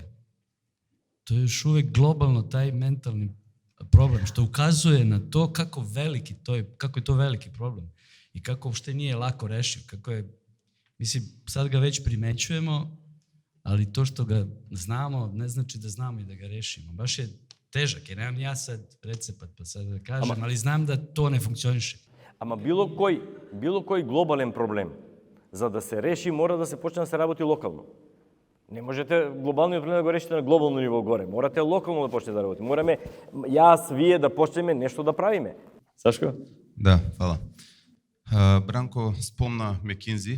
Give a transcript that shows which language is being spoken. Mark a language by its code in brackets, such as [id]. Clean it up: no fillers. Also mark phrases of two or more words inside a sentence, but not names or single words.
[sr] To je još uvek globalno taj mentalni problem, što ukazuje na to kako je to veliki problem i kako uopšte nije lako rešiv, kako je, mislim, sad ga već primećujemo, ali to što ga znamo ne znači da znamo i da ga rešimo. Baš je težak, jer nemam ja sad recept pa sad da kažem, ali znam da to ne funkcioniše. [mk] Ама било кој глобален проблем, за да се реши, мора да се почне да се работи локално. Не можете глобалниот проблем да го решите на глобално ниво горе. Морате локално да почнете да работите. Мораме јас, вие да почнеме нешто да правиме. Сашко? Да, фала. Бранко спомна McKinsey.